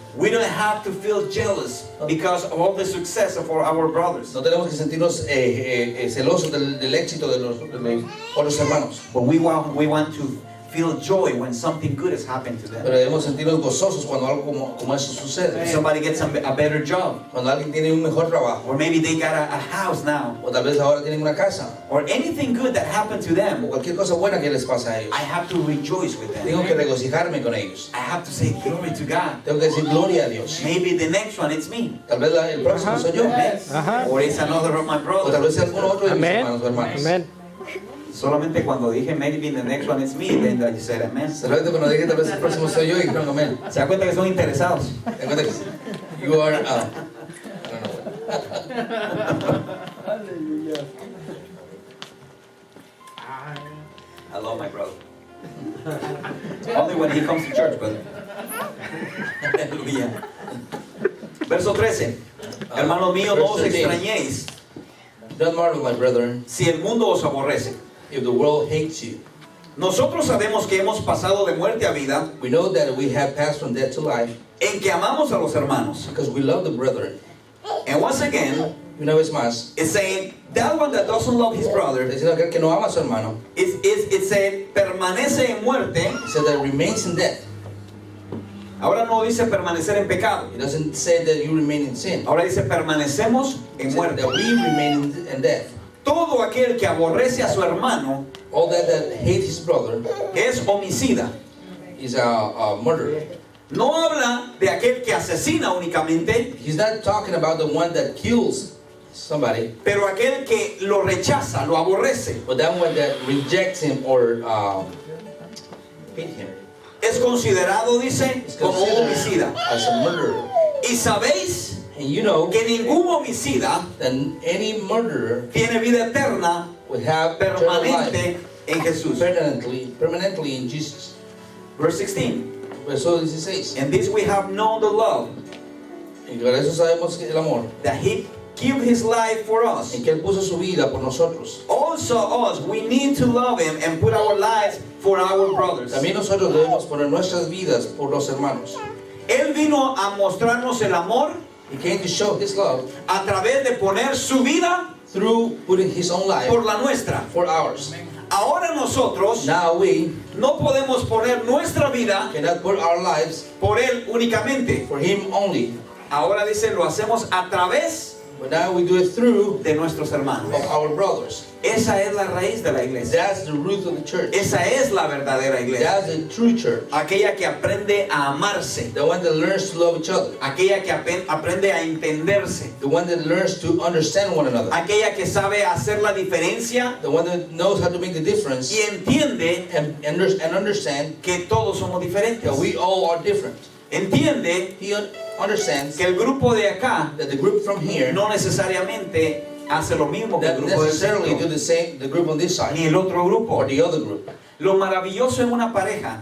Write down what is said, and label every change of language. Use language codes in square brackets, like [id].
[en] We don't have to feel jealous because of all the success of our brothers. [es] No tenemos que sentirnos celosos del éxito de los otros hermanos. [en] But we want to feel joy when something good has happened to them. [es] Pero debemos sentirnos gozosos cuando algo como eso sucede. [en] Somebody gets a better job, [es] Cuando alguien tiene un mejor trabajo. [en] or maybe they got a house now, [es] O tal vez ahora tienen una casa. [en] or anything good that happened to [es] O [en] them. [es] cualquier cosa buena que les pasa a ellos. [en] I have to rejoice with them. [es] Tengo que regocijarme con ellos. [en] I have to say glory to God. [es] Tengo que decir gloria a Dios. [en] Maybe the next one it's me, [es] Tal vez el próximo soy yo. [en] or it's another of my [es] O tal [en] brothers. [es] vez sea alguno otro de mis Amén. hermanos o hermanas. Amén. Solamente cuando dije [en] maybe the next one it's me, [es] then I just said amen. Solamente cuando dije tal vez el próximo soy yo y dijeron amén. ¿Se da cuenta que son interesados? Te cuenta que [en] you are, I don't know. I love my brother. Only when he comes to church, brother. [es] Aleluya. Verso 13. Hermanos míos, no os [en] Verse 13. [es] extrañéis [en] Don't marvel, my brethren, [es] si el mundo os aborrece. [en] if the world hates you. [es] Nosotros sabemos que hemos pasado de muerte a vida, [en] We know that we have passed from death to life [es] en que amamos a los hermanos. [en] because we love the brethren. And once again, [es] Una vez más, [en] it's saying that one that doesn't love his brother, [es] diciendo aquel que no ama a su hermano, [en] it's saying [es] permanece en muerte. [en] it says that remains in death. [es] Ahora no dice permanecer en pecado. [en] It doesn't say that you remain in sin. [es] Ahora dice permanecemos [en] It [es] en [en] says [es] muerte. [en] that we remain in death. [es] Todo aquel que aborrece a su hermano [en] All that hates his brother [es] es homicida. [en] is a murderer. [es] No habla de aquel que asesina únicamente, [en] He's not talking about the one that kills somebody, [es] pero aquel que lo rechaza, lo aborrece. [en] but that one that rejects him or hate him. [es] Es considerado, dice, [en] Is [es] como un [en] considered [es] homicida. [en] as a murderer. [es] Y sabéis [en] And you know [es] que ningún homicida [en] that any murderer [es] tiene vida eterna [en] will have eternal life [es] permanente en Jesús. [en] permanently in Jesus. Verse 16. [es] Verso 16. [en] In this we have known the love, [es] Y por eso sabemos que el amor, [en] that He gave His life for us. [es] en que Él puso su vida por nosotros. [en] Also us, we need to love Him and put our lives for our brothers. [es] También nosotros debemos poner nuestras vidas por los hermanos. Él vino a mostrarnos el amor [en] He came to show His love [es] a través de poner su vida [en] through putting His own life [es] por la nuestra. [en] for ours. [es] Ahora nosotros [en] Now we [es] no podemos poner nuestra vida [en] cannot put our lives [es] por Él únicamente. [en] for Him only, [es] Ahora dice, lo hacemos a través [en] but now we do it through [es] de nuestros hermanos. [en] of our brothers. [es] Esa es la raíz de la iglesia. [en] That's the root of the church. [es] Esa es la verdadera iglesia. [en] That's the true church. [es] Aquella que aprende a amarse. [en] The one that learns to love each other. [es] Aquella que aprende a entenderse. [en] The one that learns to understand one another. [es] Aquella que sabe hacer la diferencia [en] The one that knows how to make the difference [es] y entiende [en] and understand [es] que todos somos diferentes. [en] that we all are different. [es] Entiende [en] He understands [es] que el grupo de acá [en] that the group from here [es] no necesariamente hace lo mismo que el [en] that [es] grupo del [en] necessarily do [es] centro, [en] the same, the group on this side [es] ni el otro grupo. [en] or the other group. [es] Lo maravilloso en una pareja